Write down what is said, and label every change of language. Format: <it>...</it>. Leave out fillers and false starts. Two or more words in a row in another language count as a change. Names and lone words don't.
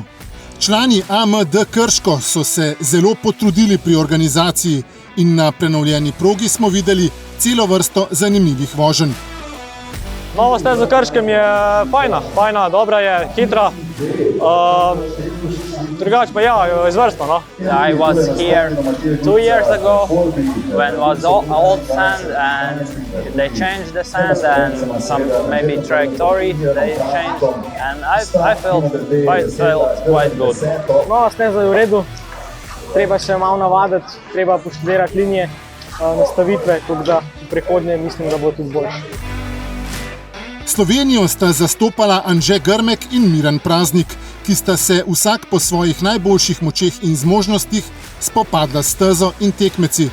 <sl>Člani AMD Krško so se zelo potrudili pri organizaciji in na prenovljeni progi smo videli celo vrsto zanimivih voženj. Nova steza v Krškem je fajna, dobra je, hitra. Drugače pa ja, izvrstno, no.</sl> <en>I was here 2 years ago when was old sand and they changed the sand and some maybe trajectory they changed and I felt quite good.</en> <sl>Nova steza je v redu, treba še malo navaditi, treba poštudirati linije, nastavitve, tako da v prihodnje mislim, da bo tudi boljše. Slovenijo sta zastopala Anže Grmek in Miran Praznik, ki sta se vsak po svojih najboljših močeh in zmožnostih spopadla s stezo in tekmeci.</sl>